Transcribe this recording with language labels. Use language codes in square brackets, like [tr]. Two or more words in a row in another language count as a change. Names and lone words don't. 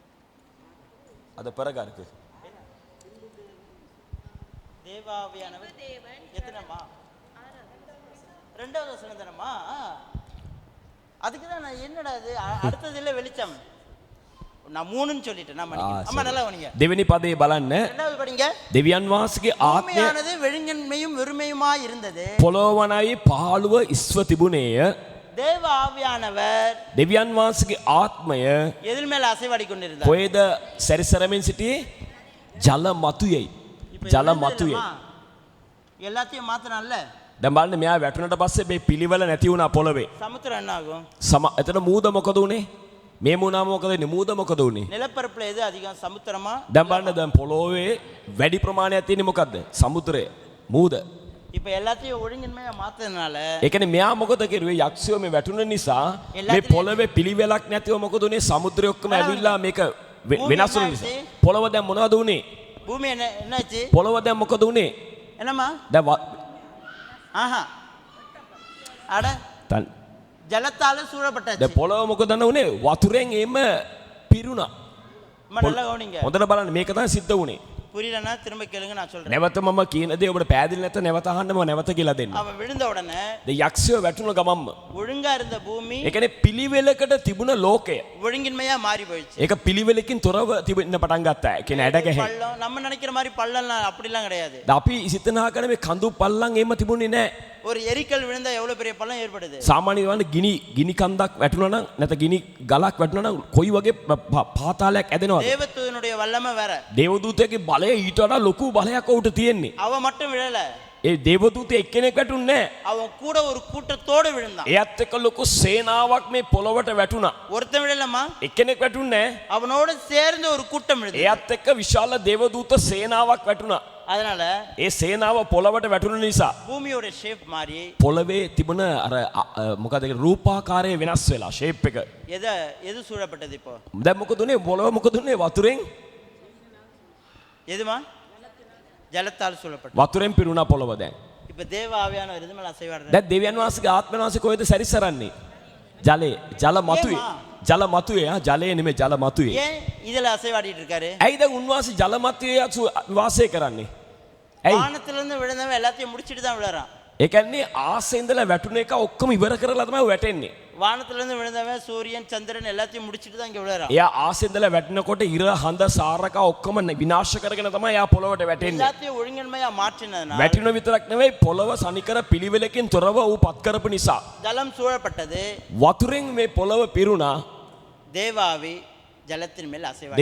[ta] அது பிறகா இருக்கு. தேவ ஆவியானவர் எத்தனைம்மா? 2வது வசனம் தானம்மா? அதுக்கு தான் நான் என்னடா அது அடுத்தது இல்லை வெளிச்சம். நான் 3ன்னு சொல்லிட்டேன். நான் மன்னிக்கிறேன். அம்மா நல்லா கவனிங்க. [si] දෙවෙනි පදේ බලන්න. [ta] ரெண்டாவது படிங்க. [si] දෙවියන් වහන්සේගේ ආත්මය [ta] பூமியானது விழுங்கின்மையும் வெறுமையுமாய் இருந்தது. [si] පොළොවනයි පහළුව ඉස්ව තිබුණේය. [ta] தேவ ஆவியானவர் [si] දෙවියන් වහන්සේගේ ආත්මය [ta] எதில் மேல் அசைவாடி கொண்டிருந்தார்? [si] කොහෙද සැරිසරමින් සිටියේ? ජල මතුයයි. [ta] இப்ப [si] ජල [ta] இது [si] මතුයයි. [ta] இல்லைம்மா? எல்லாத்தையும் மாத்தனான்ல. [si] දැන් බලන්න මෙයා වැටුණට පස්සේ මේ පිළිවෙල නැති වුණා පොළවේ. [ta] சமுத்திரம் என்ன ஆகும்? [si] එතන මූද මොකද උනේ? මේ මුණා මොකද වෙන්නේ? මූද මොකද උනේ? [ta] நிலப்பரப்புல எது அதிகம், சமுத்திரமா? [si] දැන් බලන්න දැන් පොළොවේ වැඩි ප්‍රමාණයක් තියෙන්නේ මොකද්ද? සමුද්‍රය. මූද. [ta] இப்ப எல்லாத்தையும் ஒழுங்கின்மையா மாத்ததுனால [si] ඒ කියන්නේ මෙයා මොකද කරුවේ? යක්ෂයෝ මේ වැටුණ නිසා මේ පොළවේ පිළිවෙලක් නැතිව මොකද උනේ? සමුද්‍රය ඔක්කොම ඇවිල්ලා මේක වෙනස් වුණ නිසා. පොළව දැන් මොනවද උනේ? [ta] பூமி என்னாச்சு? [si] පොළව දැන් මොකද උනේ? [ta] என்னம்மா? [si] දැන් [ta] ஆஹா, அட ஜலத்தால சூழப்பட்டாச்சு. [si] දැන් පොළව මොකද උනේ? වතුරෙන් එම පිරුණා. [ta] அம்மா நல்லா கவனிங்க. [si] හොඳට බලන්න මේක තමයි සිද්ධ උනේ. [ta] புரியலன்னா திரும்ப கேளுங்க, நான் சொல்றேன். [si] නැවත මම කියන දේ ඔබට පැහැදිලි නැත්නම් නැවත අහන්න මම නැවත කියලා දෙන්න. [ta] அவன் விழுந்த உடனே [si] දැන් යක්ෂයෝ වැටුණ ගමම්ම [ta] ஒழுங்கா இருந்த பூமி [si] ඒ කියන්නේ පිළිවෙලකට තිබුණ ලෝකය [ta] ஒழுங்கின்மையா மாறி போயிடுச்சு. [si] ඒක පිළිවෙලකින් තොරව තිබෙන්න පටන් ගත්තා. ඒ කියන්නේ ඇඩ ගැහෙ. [ta] பள்ளம் நம்ம நினைக்கிற மாதிரி பள்ளம்லாம் அப்படிலாம் கிடையாது. [si] අපි සිතනා කරන මේ කඳු පල්ලම් එහෙම තිබුණේ නැහැ. [ta] ஒரு எரிக்கல் விழுந்தா எவ்வளவு பெரிய பள்ளம் ஏற்படுது? [si] සාමාන්‍යයෙන් වань ගිනි කන්දක් වැටුණා නම් නැත්නම් ගිනි ගලක් වැටුණා නම් කොයි වගේ පාතාලයක් ඇදෙනවද? [ta] தேவதூதனுடைய வல்லமை வேற. [si] දේවදූතයාගේ බලය ඊට වඩා ලොකු බලයක් උට තියෙන්නේ. [ta] அவன் மட்டும் விழல, [si] ඒ දේවදූතයා එක්කෙනෙක් වැටුන්නේ නැහැ. [ta] அவன் கூட ஒரு கூட்டத்தோடு விழுந்தான். [si] එයත් එක්ක ලොකු සේනාවක් මේ පොළොවට වැටුණා. [ta] ஒருத்தன் விழலமா, [si] එක්කෙනෙක් වැටුන්නේ නැහැ. [ta] அவனோட சேர்ந்து ஒரு கூட்டம் விழுது. [si] එයත් එක්ක විශාල දේවදූත සේනාවක් වැටුණා. [ta] அதனால [si] ඒ සේනාව පොළවට වැටුණ නිසා [ta] பூமியோட ஷேப் மாறி [si] පොළවේ තිබුණ අර මොකද ඒක රූපාකාරය වෙනස් වෙලා ෂේප් එක. [ta] எது சூழப்பட்டது இப்போ? [si] දැන් මොකද උනේ? පොළව මොකද උනේ? වතුරෙන් [ta] எதுமா? ஜலத்தால் சூழப்பட்டது. [si] වතුරෙන් පිරුණා පොළව දැන්. [ta] இப்ப தேவ ஆவியானவர் எது மேல அசைவாடுறாரு? [si] දැන් දෙවියන් වහන්සේගේ ආත්ම වාසය කොහෙද සැරිසරන්නේ? ජලයේ. ජල මතුවේ. ජල මතුවේ. ජලයේ නෙමෙයි ජල මතුවේ. [ta] ஏன் இதுல அசைவாடிட்டு இருக்காரு? [si] ඇයි දැන් උන්වහන්සේ ජල මතුවේ වාසය කරන්නේ? ඇයි? [ta] வானத்துல இருந்து விழுந்தவன் எல்லாத்தையும் முடிச்சிட்டு தான் விழறான். [si] ඒ කියන්නේ ආසේ ඉඳලා වැටුණ එක ඔක්කොම ඉවර කරලා තමයි වැටෙන්නේ. [ta] வானத்துல இருந்து விழுந்தவன் சூரியன் சந்திரன் எல்லாத்தையும் முடிச்சிட்டு தான் இங்க விழறான். [si] එයා ආසේ ඉඳලා වැටෙනකොට ඉර හඳ සාරක ඔක්කොම විනාශ කරගෙන තමයි එයා පොළවට වැටෙන්නේ. [ta] எல்லாத்தையும் ஒழுங்கின்மையா மாற்றினதுனால [si] වැටෙන විතරක් නෙවෙයි පොළව සනිකර පිළිවෙලකින් තොරව ඌ පත් කරපු නිසා [ta] ஜலம் சூழப்பட்டது. [si] වතුරෙන් මේ පොළව පිරුණා. [ta] தேவாவி ஜலத்தின் மேல் அசைவாடி.